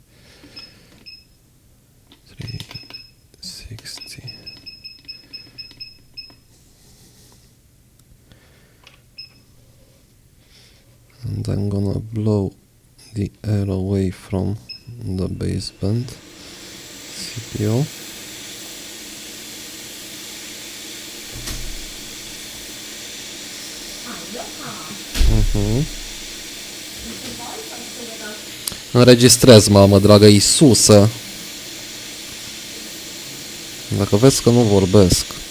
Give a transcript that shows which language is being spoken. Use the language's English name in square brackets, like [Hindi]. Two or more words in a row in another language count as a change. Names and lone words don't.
[English] 360. And I'm gonna blow the air away from the baseband CPU. [Romanian] Înregistrez, mamă dragă, Iisuse! Dacă vezi că nu vorbesc.